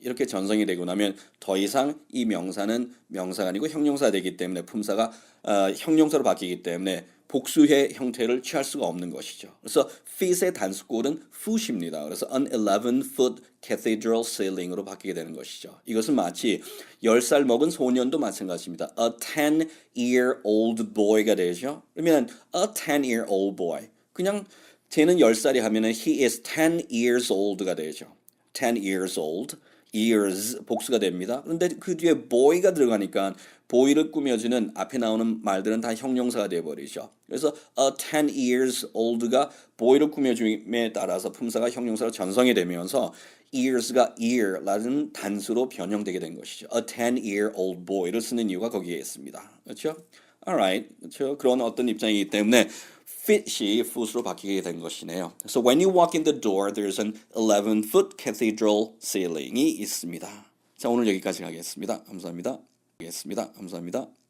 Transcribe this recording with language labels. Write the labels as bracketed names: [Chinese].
[Korean] 이렇게 전성이 되고 나면 더 이상 이 명사는 명사가 아니고 형용사가 되기 때문에 품사가 형용사로 바뀌기 때문에 복수의 형태를 취할 수가 없는 것이죠. 그래서 feet의 단수꼴은 foot입니다. 그래서 an 11-foot cathedral ceiling으로 바뀌게 되는 것이죠. 이것은 마치 10살 먹은 소년도 마찬가지입니다. [English] A 10-year-old boy가 되죠. 그러면 a 10-year-old boy. [Korean] 그냥 쟤는 10살이 하면은 [English] he is 10 years old [Korean] 가 되죠. [English] 10 years old. [Korean] years 복수가 됩니다. 그런데 그 뒤에 boy가 들어가니까 boy를 꾸며주는 앞에 나오는 말들은 다 형용사가 되어버리죠. 그래서 a 10 years old가 boy를 꾸며줌에 따라서 품사가 형용사로 전성이 되면서 years가 year라는 단수로 변형되게 된 것이죠. a 10-year-old boy를 쓰는 이유가 거기에 있습니다. 그렇죠? Alright, 그렇죠. 그런 어떤 입장이기 때문에 fit이 foot으로 바뀌게 된 것이네요. [English] So when you walk in the door, there's an 11-foot cathedral ceiling이 있습니다. [Korean] 자, 오늘 여기까지 하겠습니다. 감사합니다. 감사합니다.